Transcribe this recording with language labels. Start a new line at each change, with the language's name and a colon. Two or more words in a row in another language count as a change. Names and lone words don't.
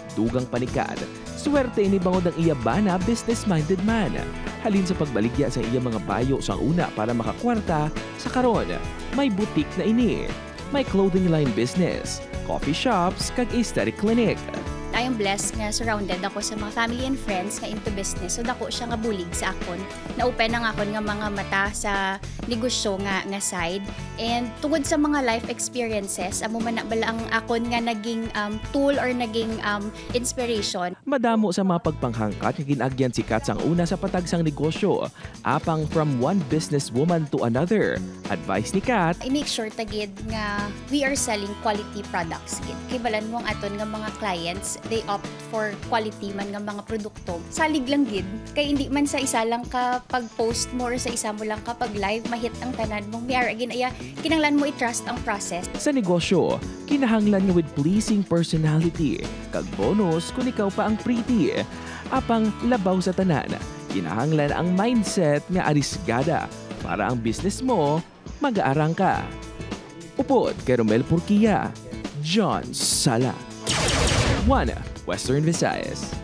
Hiligaynon: Dugang panikad, swerte ni bangod ang iya bana business-minded man. Halin sa pagbaligya sa iya mga bayo sa una para makakwarta, sa karon may boutique na ini. May
English: clothing line business, coffee shops
Hiligaynon: kag
English: aesthetic clinic.
Hiligaynon: Tayong blessed nga surrounded ako sa mga
English: family and friends
Hiligaynon: nga
English: into business.
Hiligaynon: So dako siya nga bulig sa akon. Na-open ang akon nga mga mata sa negosyo nga side. And tungod sa mga
English: life experiences,
Hiligaynon: amo man na bala ang akon nga naging tool or naging inspiration. Madamo sa mga pagpanghangkat nga ginagyan si Kat sang una sa patagsang negosyo.
English: Apang from one businesswoman to another.
Hiligaynon: Advice ni Kat,
English: I-make sure
Hiligaynon: tagid nga
English: we are selling quality products.
Hiligaynon: Kay balan mo ang aton nga mga clients,
English: they opt for quality
Hiligaynon: man nga mga produkto. Salig lang gid kay hindi man sa isa lang ka pag-post mo or sa isa mo lang kapag live mahit ang tanan mong may again aya kinahanglan mo i-trust ang process. sa negosyo, kinahanglan nga
English: with pleasing personality.
Hiligaynon: Kag bonus kung ikaw pa ang pretty. Apang labaw sa tanan, kinahanglan ang mindset nga arisgada para ang business mo mag-aarang ka. Upod kay Romel Purquia, John Sala. 1 Western Visayas.